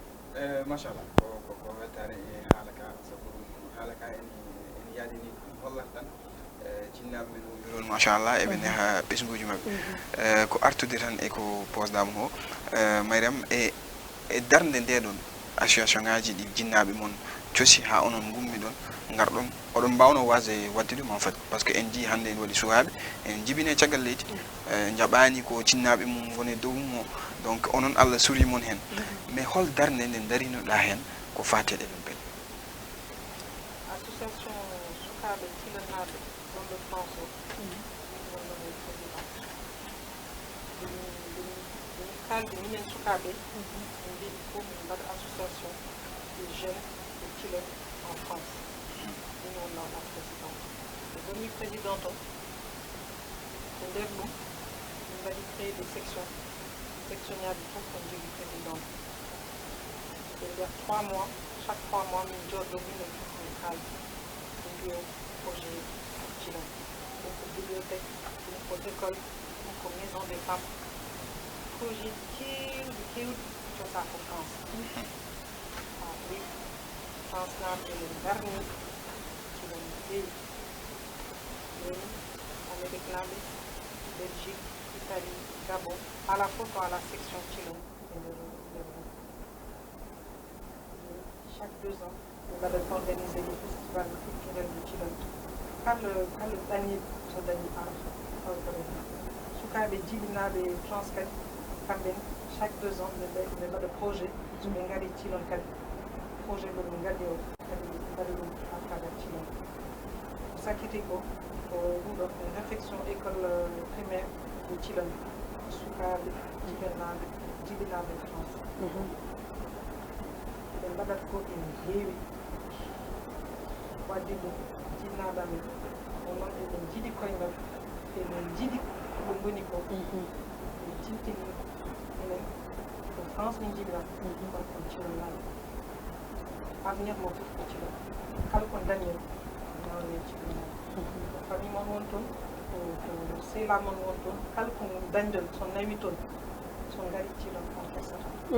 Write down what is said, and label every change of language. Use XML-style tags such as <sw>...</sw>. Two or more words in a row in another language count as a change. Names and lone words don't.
<ff>machallah ko weltare e haala ka sabu ɗum haala ka en yaadini ɗum hollat tan jinnaɓe men wonɓe ɗon machallah eɓe neha ɓesguji mabɓe ko artude tan e ko posdama o Mariame e darde nde ɗon association ngaji ɗi jinnaɓe mon coosi ha onon gummi ɗon garɗon oɗon mbawno wasde wadde ɗum</ff> <fr>en fait par ce que</fr> <ff>en jii hannde en waɗi sukaɓe en jibine caggal leydi jaɓani ko jinnaɓe mum woni dow mum o donc onon Allah suri mon hen mais hol darde nde darinoɗa hen ko fateɗe ɓen ɓen association sukaɓe tilanaɓe wonɓe France o wonnoɓe président ɗum kalde minen sukaɓe en mbiɗi fof min mbaɗa association des jeunes de Tilon en France min wonnoɗa président e woni président o ko nder ɗum min mbaɗi</ff> <fr>créé des sections</fr> <ff>section ñaji fof kon jogui président e nder</ff> <fr>3 mois chaque 3 mois</fr> <ff>min jooɗo minen fof min kaldi min mbiyo projet Tilon ɗum ko bibliothèque ɗum ko école ɗum ko</ff> <fr>maison des femmes</fr> <ff>projet kewɗi cosa ko France ha ɓuri France naaɓe ɓe darni Tilon heewi ɗoni Amérique naaɓe Belgique Italie Gabon ala fof to ala section Tilon e nder</ff> <fr>chaque 2 ans</fr> <ff>ɓe mbaɗat</ff> <fr>organisé des festivals culturels de Tilon</fr> <ff>kala dañi so dañi awtere sukaɓe jibinaɓe France kadi kamɓe</ff> <fr>chaque 2 ans</fr> <ff>ɓe mbaɗa projet so ɓe ngari Tilon kadi projet ɗo ɓe ngaddi o kadi mbaɗa ɗum ha travers Tilon ko sakkiti ko ko ɗum ɗo</ff> <fr>une réflexion école primaire de Tilon</fr> <ff>sukaɓe jibinaɓe France ɓe mbaɗat ko ene heewi wadde ɗum jinnaɓe amen o noon eɓen jiiɗi koye mabɓe eɓen jiiɗi ko goni ko ɓe jintini enen ko France min jibina kon kon Tilon naaɓe avenir mo fof ko Tilon kala ko dañen nawne Tilon naaɓe ko famille mon won toon ko sehila mon won toon kala ko dañɗon so nawi toon so ngari Tilon on hersata</ff>